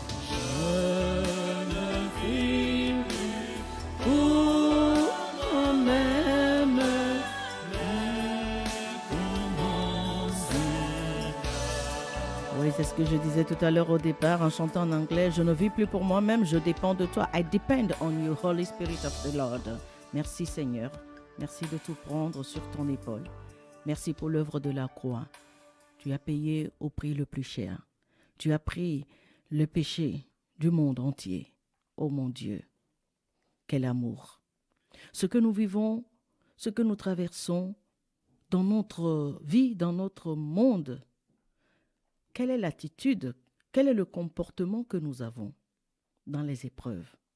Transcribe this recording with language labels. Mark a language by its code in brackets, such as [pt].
[fr] Je ne vis plus pour moi-même, mais oui, c'est ce que je disais tout à l'heure au départ en chantant en anglais. Je ne vis plus pour moi-même, je dépends de toi. [en] I depend on you, Holy Spirit of the Lord. [fr] Merci Seigneur. Merci de tout prendre sur ton épaule. Merci pour l'œuvre de la croix. Tu as payé au prix le plus cher. Tu as pris le péché du monde entier. Oh mon Dieu, quel amour. Ce que nous vivons, ce que nous traversons dans notre vie, dans notre monde, quelle est l'attitude, quel est le comportement que nous avons dans les épreuves?